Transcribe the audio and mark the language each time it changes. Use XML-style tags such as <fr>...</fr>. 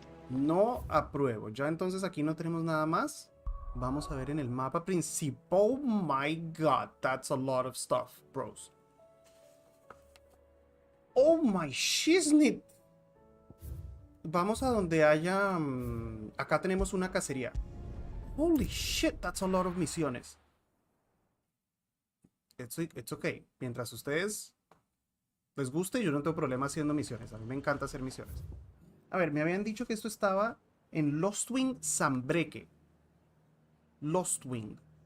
<es>No apruebo. Ya entonces aquí no tenemos nada más. Vamos a ver en el mapa principal.</es> <en>Oh my god, that's a lot of stuff, bros. Oh my shiznit.</en> <es>Vamos a donde haya... acá tenemos una cacería.</es> <en>Holy shit, that's a lot of misiones. It's okay.</en> <es>Mientras a ustedes les guste, yo no tengo problema haciendo misiones. A mí me encanta hacer misiones. A ver, me habían dicho que esto estaba en Lostwing Sanbreque. Lostwing.</es>